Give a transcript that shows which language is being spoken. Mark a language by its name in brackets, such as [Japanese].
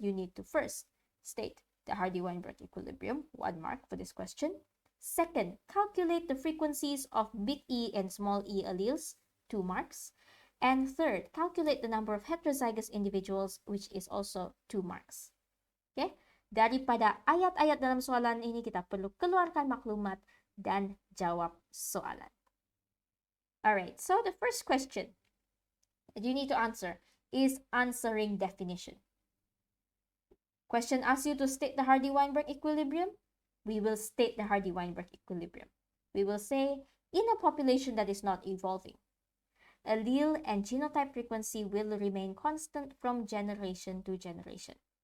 [English] You need to first state the Hardy-Weinberg equilibrium, 1 mark for this question. Second, calculate the frequencies of big E and small e alleles, 2 marks. And third, calculate the number of heterozygous individuals, which is also 2 marks. Okay? [Malay] Daripada ayat-ayat dalam soalan ini, kita perlu keluarkan maklumat dan jawab soalan. [English] Alright, so the first question that you need to answer is answering definition. Question asks you to state the Hardy-Weinberg equilibrium. We will state the Hardy-Weinberg equilibrium. We will say, in a population that is not evolving, allele and genotype frequency will remain constant from generation to generation.